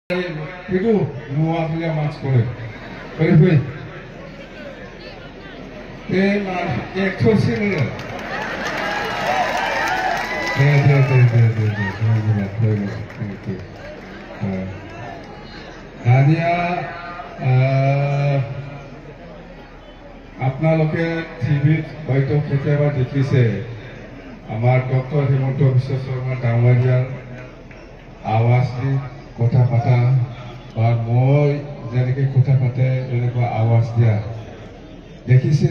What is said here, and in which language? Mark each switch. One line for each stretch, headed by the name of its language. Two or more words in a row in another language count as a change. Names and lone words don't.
Assamese: itu muatnya mas kore, kore eksosi ni, Nadia, আপনালোকে টিভিত হয়তো কেতিয়াবা দেখিছে আমাৰ ডক্টৰ হিমন্ত বিশ্ব শৰ্মা ডাঙৰীয়াৰ আৱাজ দি কথা পাতা বা মই যেনেকে কথা পাতে এনেকুৱা আৱাজ দিয়া দেখিছে